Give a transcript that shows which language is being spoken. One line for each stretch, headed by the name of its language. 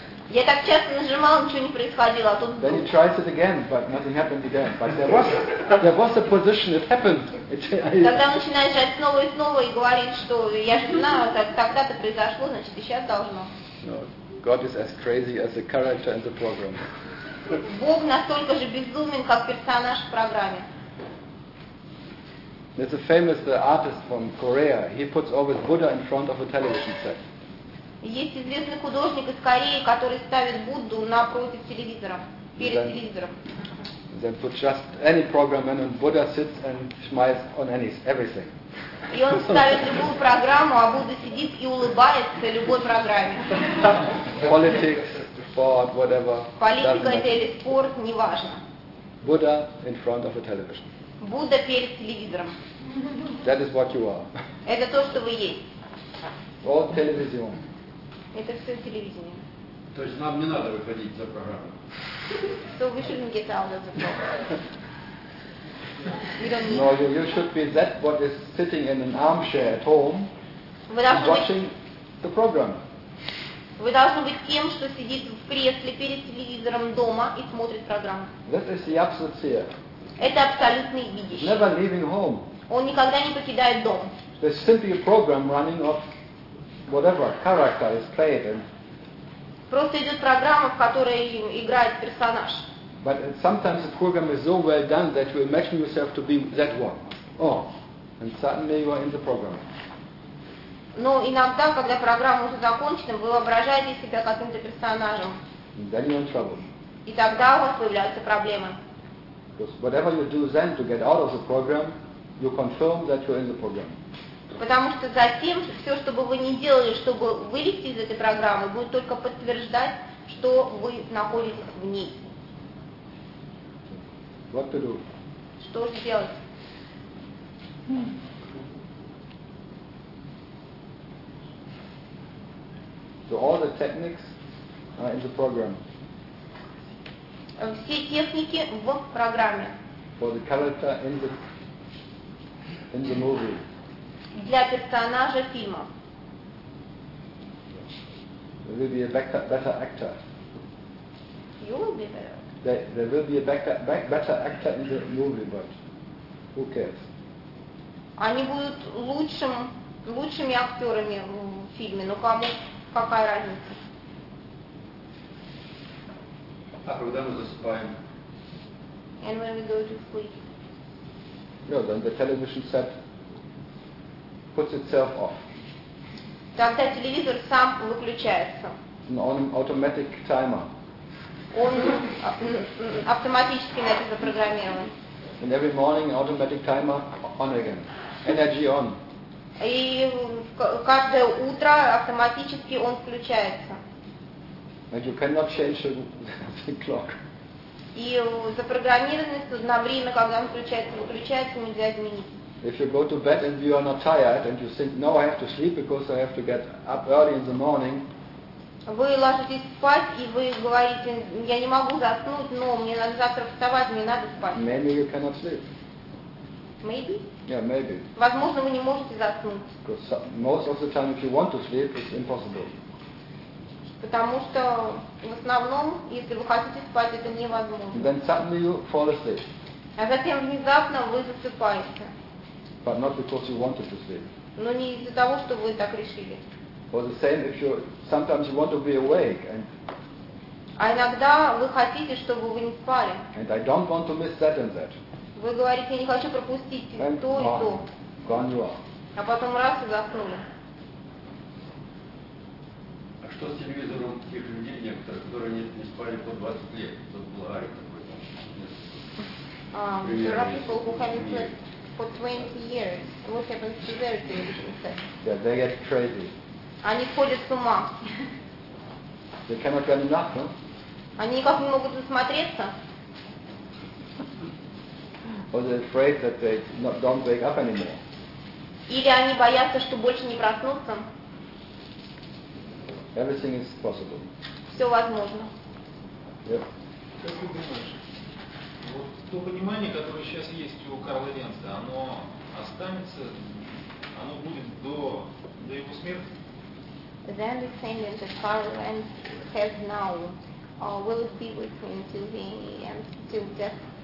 Russian: Я так часто нажимал, ничего не происходило, а тут.
English: Then he tries it again, but nothing happened again. But there was a position. It happened.
Russian: Тогда начинаешь жать снова и снова и говорить, что я же знаю, тогда-то произошло, значит, и сейчас должно.
English: No, God is as crazy as the character in the program.
Russian: Бог настолько же безумен, как персонаж в программе.
English: There's a famous artist from Korea. He puts always Buddha in front of a television set.
Russian: Есть известный художник из Кореи, который ставит Будду напротив телевизора, перед
English: then,
Russian: телевизором.
English: Then just any program and then Buddha sits and smiles on everything.
Russian: И он ставит любую программу, а Будда сидит и улыбается любой программе.
English: Politics, sport, whatever.
Russian: Политика это или спорт, неважно.
English: Buddha in front of a television.
Russian: Будда перед телевизором.
English: That is what you are.
Russian: Это то, что вы есть.
English: All television.
Russian: Это все телевидение. То есть нам не надо выходить за программу.
English: So we shouldn't get out of the program. We don't need. No, you should be that what is sitting in an armchair at home, watching the program.
Russian: Вы должны быть тем, что сидит в кресле перед телевизором дома и смотрит программу.
English: That is the absolute seer.
Russian: Это абсолютный видящий.
English: Never leaving home.
Russian: Он никогда не покидает дом.
English: There's simply a program running of whatever character is played in.
Russian: Просто идет программа, в которой играет персонаж.
English: But sometimes the program is so well done that you imagine yourself to be that one. Oh, and suddenly you are in the program.
Russian: Но иногда, когда программа уже закончена, вы воображаете себя каким-то персонажем.
English: And then you're in trouble.
Russian: И тогда у вас появляются проблемы.
English: Because whatever you do then to get out of the program, you confirm that you're in the program.
Russian: Потому что затем все, что бы вы ни делали, чтобы вылезти из этой программы, будет только подтверждать, что вы находитесь в ней.
English: What to do?
Russian: Что же делать?
English: So all the techniques are in the program.
Russian: Все техники в программе.
English: For the character in the movie.
Russian: Для персонажа фильма.
English: There will be a better actor. You will be better. There will be a better actor in the movie, but who cares?
Russian: Они будут лучшими актерами в фильме, но кому какая разница? А когда мы засыпаем?
English: And when we go to sleep. No, then the television set puts itself off.
Russian: Тогда телевизор сам выключается.
English: On automatic timer.
Russian: Он автоматически на это запрограммирован.
English: And every morning automatic timer on again. Energy on.
Russian: И каждое утро автоматически он включается.
English: And you cannot change the clock.
Russian: И запрограммированность на время, когда он включается, выключается, нельзя изменить.
English: If you go to bed and you are not tired and you think, no, I have to sleep because I have to get up early in the morning.
Russian: Вы ложитесь спать и вы говорите, я не могу заснуть, но мне надо завтра вставать, мне надо спать.
English: Maybe you cannot sleep. Maybe? Yeah, maybe.
Russian: Возможно, вы не можете заснуть.
English: Because most of the time, if you want to sleep, it's impossible.
Russian: Потому что в основном, если вы хотите спать, это невозможно.
English: Then suddenly you fall asleep.
Russian: А затем внезапно вы засыпаете.
English: but not because you wanted to sleep.
Russian: Но не из-за того, что вы так решили.
English: Or the same if you sometimes you want to be awake and.
Russian: А иногда вы хотите, чтобы вы не спали.
English: And I don't want to miss that and that.
Russian: Вы говорите, я не хочу пропустить
English: and
Russian: то
English: gone,
Russian: и то.
English: Gone you are.
Russian: А потом раз и заснули. А что с телевизором тех людей некоторых, которые не спали по 20 лет? Тут была Ари такой.
English: There are people who haven't slept for 20 years. What happens to their television set? Yeah, they get crazy.
Russian: Они ходят с ума.
English: They cannot get enough, huh?
Russian: Они никак не могут насмотреться.
English: Or they're afraid that they don't wake up anymore.
Russian: Или они боятся, что больше не проснутся.
English: Everything is possible.
Russian: Все возможно.
English: Yep.
Russian: Как ты думаешь, вот то понимание, которое сейчас есть у Карла Ленца, оно останется, оно будет до его смерти?
English: The understanding that Carl Lenz has now will it be with him till the end, till death.